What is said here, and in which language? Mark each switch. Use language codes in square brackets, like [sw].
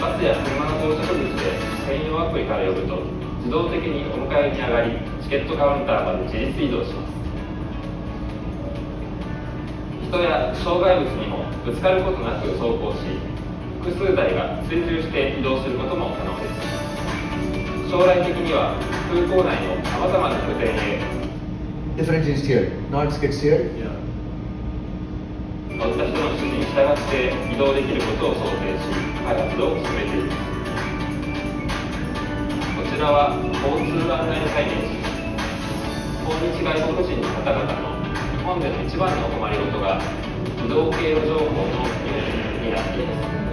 [ja] バスや車の到着口で専用アプリから呼ぶと自動的にお迎えに上がりチケットカウンターまで自立移動します。人や障害物にもぶつかることなく走行し、複数台が追従して移動することも可能です。将来的には空港内のさまざまな拠点へ [en] Differential steer, not skid steer. [ja] 乗った人の指示に従って移動できることを想定し、開発を進めています。こちらは交通案内再現し、訪日外国人の方々の日本での一番のお困りごとが移動経路情報の入力になっています。